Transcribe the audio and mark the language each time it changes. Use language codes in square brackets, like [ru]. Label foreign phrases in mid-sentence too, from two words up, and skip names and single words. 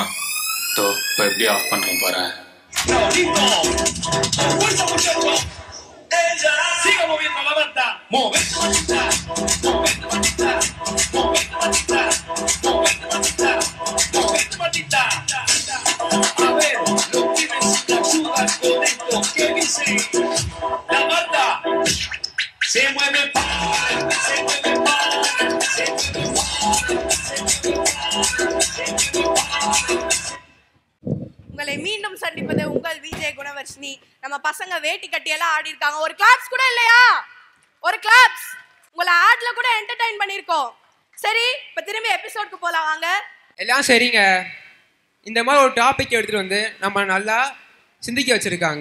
[ta] இப்போ எப்படி ஆஃப் பண்ணுறேன் பாரு. [es] Siga moviendo la banda, momento machista, momento machista, momento machista, momento machista, momento machista. A ver, los pibes ayudan con esto que dice la banda. Se mueve para, se mueve para, se mueve para, se mueve para. [ta] உங்களை மீண்டும் சந்திப்பது உங்கள் விஜய் குணவர்ஷினி. நம்ம பசங்க வேட்டி கட்டியெல்லாம் ஆடி இருக்காங்க. ஒரு கிளாப்ஸ் கூட இல்லையா? ஒரு கிளாப்ஸ். உங்களை ஆட்ல கூட என்டர்டைன் பண்ணிருக்கோம். சரி, இப்ப திரும்பி எபிசோட்க்கு போலாம் வாங்க. எல்லாம் சரிங்க. இந்த மாதிரி ஒரு டாபிக் எடுத்துட்டு வந்து நம்ம நல்லா சிந்திக்க வச்சிருக்காங்க.